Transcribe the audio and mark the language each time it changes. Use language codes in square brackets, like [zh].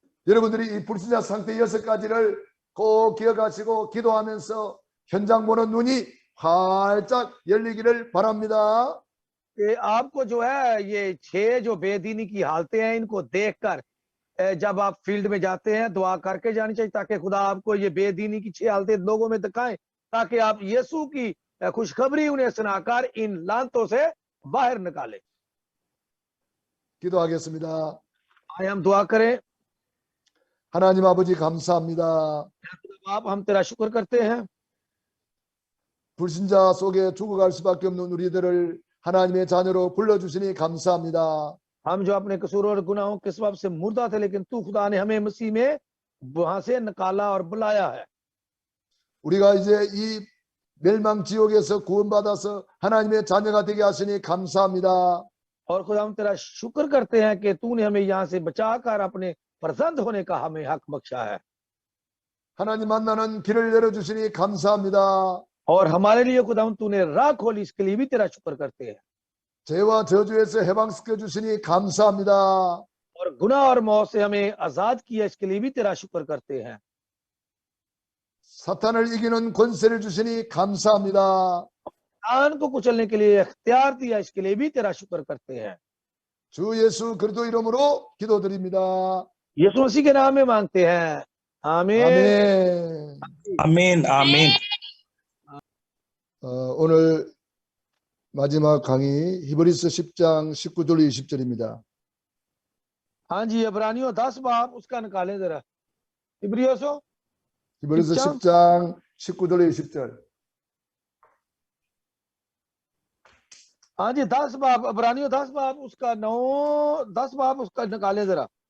[ko] 여러분들이 이 불신자 상태 6가지를 꼭 기억하시고 기도하면서 현장 보는 눈이 활짝 열리기를 바랍니다. [hi] कि आपको जो है ये 6 जो बेदीनी की हालतें हैं इनको देखकर जब आप फील्ड में जाते हैं दुआ करके जानी चाहिए ताकि खुदा आपको ये बेदीनी की 6 हालतें लोगों में दिखाएं ताकि आप यीशु की खुशखबरी उन्हें सुनाकर इन लानतों से बाहर निकालें। [ko] 기도하겠습니다. [hi] आइए हम दुआ करें। [ko] 하나님 아버지 감사합니다. [hi] आप हम तेरा शुक्र करते हैं [ko] 불신자 속에 죽어갈 수밖에 없는 우리들을 하나님의 자녀로 불러주시니 감사합니다. [hi] हम जो अपने कसूरों और गुनाहों के सबब से मुर्दा थे लेकिन तू खुदा ने हमें मसीह में वहां से निकाला और बुलाया है। [ko] 우리가 이제 이 멸망 지옥에서 구원받아서 하나님의 자녀가 되게 하시니 감사합니다. [hi] और खुदा हम तेरा शुक्र करते हैं कि तूने हमें यहाँ से बचाकर अपने फर्जंद होने का हमें हक बख्शा है। [ko] 하나님 만나는 길을 열어주시니 감사합니다. [hi] और हमारे लिए खुदा तूने राह खोली इसके लिए भी तेरा शुक्र करते हैं। [ko] 죄와 저주에서 해방시켜 주시니 감사합니다. [hi] और गुनाह और मौत से हमें आजाद किया इसके लिए भी तेरा शुक्र करते हैं। [ko] 사탄을 이기는 권세를 주시니 감사합니다. [hi] शैतान को कुचलने के लिए इख्तियार दिया इसके लिए भी तेरा शुक्र करते हैं। [ko] 주 예수 그리스도 이름으로 기도드립니다. [hi] यीशु मसीह के नाम में मांगते हैं, आमीन। [ko] 아멘. [hi] आमीन आमीन। [ko] 오늘 마지막 강의 히브리서 10장 19절 20절입니다. [hi] हाँ जी, इब्रानियों 10 बाब उसका निकालें जरा। इब्रियों [ko] 히브리서 10장? 10장 19절 20절. [hi] हाँ जी 10 बाब, इब्रानियों 10 बाब उसका 10 बाब उसका निकालें जरा।